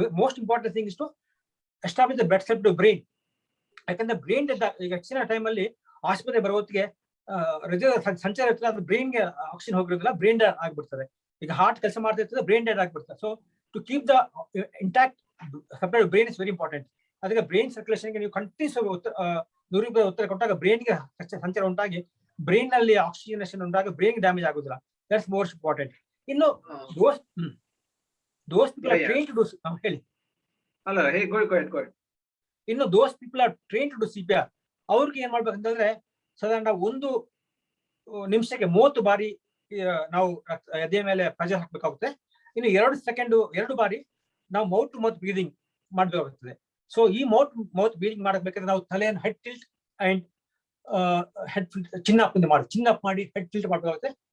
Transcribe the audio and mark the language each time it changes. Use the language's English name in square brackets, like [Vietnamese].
[English] Most important thing is to establish the blood supply to brain. [Kannada] ಯಾಕಂದ್ರೆ brain ಈಗ ಹೆಚ್ಚಿನ ಟೈಮಲ್ಲಿ ಆಸ್ಪತ್ರೆ ಬರೋ ಹೊತ್ತಿಗೆ ಹೃದಯದ ಸಂಚಾರ ಇರ್ತದೆ, ಅದು ಬ್ರೈನ್ಗೆ ಆಕ್ಸಿಜನ್ ಹೋಗಿರೋದಿಲ್ಲ, ಬ್ರೈನ್ ಡೆಡ್ ಆಗ್ಬಿಡ್ತಾರೆ. ಈಗ ಹಾರ್ಟ್ ಕೆಲಸ ಮಾಡ್ತಿರ್ತದೆ, ಬ್ರೈನ್ ಡೆಡ್ ಆಗ್ಬಿಡ್ತಾರೆ. [English] So to keep the intact supply to brain is very important. [Kannada] ಅದಕ್ಕೆ ಬ್ರೈನ್ ಸರ್ಕ್ಯುಲೇಷನ್ಗೆ ನೀವು ಕಂಟಿನ್ಯೂಸ್ 100 ಒತ್ತಡ ಕೊಟ್ಟಾಗ ಬ್ರೈನ್ಗೆ ಸಂಚಾರ ಉಂಟಾಗಿ ಬ್ರೈನ್ ನಲ್ಲಿ ಆಕ್ಸಿಜನೇಷನ್ ಉಂಟಾಗಿ ಬ್ರೈನ್ ಡ್ಯಾಮೇಜ್ ಆಗುದಿಲ್ಲ. [English] That's most important. ಇನ್ನು those people are trained to do [Kannada] ಹೇಳಿ [English] ಅಲ್ಲ go ahead. ಇನ್ನು those people are trained to do CPR. [Kannada] ಅವ್ರಿಗೆ ಏನ್ ಮಾಡ್ಬೇಕಂತಂದ್ರೆ ಸಾಧಾರಣ 1 ನಿಮಿಷಕ್ಕೆ 30 ಬಾರಿ ನಾವು ಎದೆ ಮೇಲೆ ಪ್ರೆಷರ್ ಹಾಕ್ಬೇಕಾಗುತ್ತೆ. ಇನ್ನು 2 ಸೆಕೆಂಡ್ 2 ಬಾರಿ ನಾವು ಮೌತ್ ಟು ಮೌತ್ ಬ್ರೀದಿಂಗ್ ಮಾಡಬೇಕಾಗುತ್ತದೆ. ಸೊ ಈ ಮೌತ್ ಬ್ರೀದಿಂಗ್ ಮಾಡಬೇಕಾದ್ರೆ ನಾವು ತಲೆಯನ್ನು head tilt and head Chin up ಮಾಡಿ ಹೆಡ್ ಟಿಲ್ಟ್ ಮಾಡಬೇಕಾಗುತ್ತೆ.